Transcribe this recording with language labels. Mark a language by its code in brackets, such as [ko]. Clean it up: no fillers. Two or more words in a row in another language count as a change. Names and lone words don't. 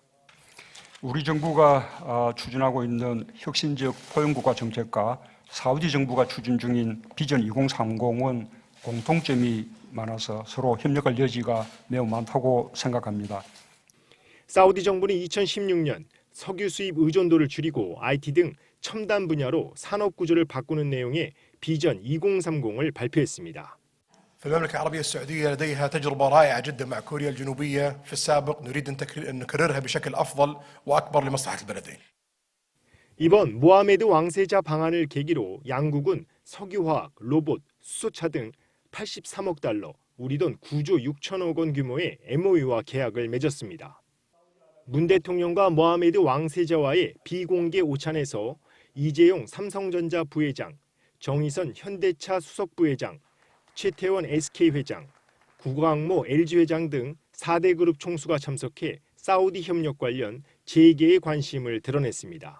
[ko] 우리 정부가 추진하고 있는 혁신적 포용국가 정책과 사우디 정부가 추진 중인 비전 2030은 공통점이 많아서 서로 협력할 여지가 매우 많다고 생각합니다. 사우디 정부는 2016년 석유 수입 의존도를 줄이고 IT 등 첨단 분야로 산업 구조를 바꾸는 내용의 비전 2030을 발표했습니다. [ar] في المملكة العربية السعودية لديها تجربة رائعة جدا مع كوريا الجنوبية في السابق نريد أن نكررها بشكل أفضل وأكبر لمصلحة البلدين. [ko] 이번 모하메드 왕세자 방한을 계기로 양국은 석유화학, 로봇, 수소차 등 83억 달러, 우리 돈 9조 6천억 원 규모의 MOU와 계약을 맺었습니다. 문 대통령과 모하메드 왕세자와의 비공개 오찬에서 이재용 삼성전자 부회장, 정의선 현대차 수석 부회장, 최태원 SK 회장, 구광모 LG 회장 등 4대 그룹 총수가 참석해 사우디 협력 관련 재개의 관심을 드러냈습니다.